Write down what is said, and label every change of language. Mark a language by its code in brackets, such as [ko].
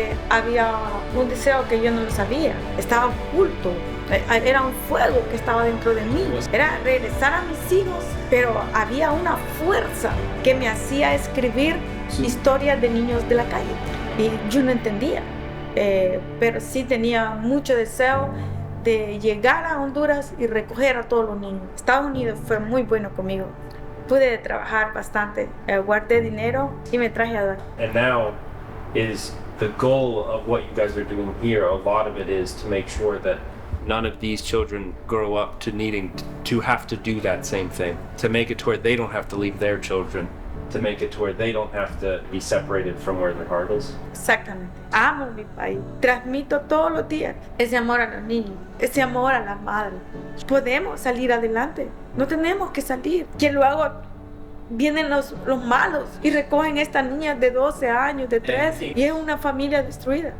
[es] Había un deseo que yo no lo sabía, estaba oculto, era un fuego que estaba dentro de mí, era regresar a mis hijos, pero había una fuerza que me hacía escribir historias de niños de la calle y yo no entendía, pero sí tenía mucho deseo de llegar a Honduras y recoger a todos los niños. Estados Unidos fue muy bueno conmigo, pude trabajar bastante, guardé dinero y me traje a dar. [en] And now is the goal of what you guys are doing here, a lot of it is to make sure that none of these children grow up to needing to have to do that same thing, to make it to where they don't have to leave their children, to make it to where they don't have to be separated from where their heart is. [es] Exactamente. Amo mi país. Transmito todos los días ese amor a los niños, ese amor a las madres. Podemos salir adelante. No tenemos que salir. Que luego vienen los malos y recogen estas niñas de 12 años, de 13, y es una familia destruida.